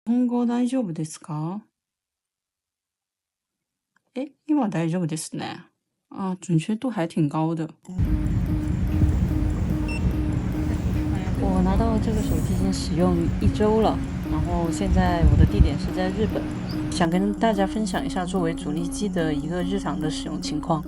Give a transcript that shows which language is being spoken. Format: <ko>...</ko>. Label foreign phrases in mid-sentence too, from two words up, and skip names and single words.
<ja>日本語大丈夫ですか？今大丈夫ですね。</ja> <zh>准确度还挺高的。我拿到这个手机已经使用1周了，然后现在我的地点是在日本，想跟大家分享一下作为主力机的一个日常的使用情况。</zh>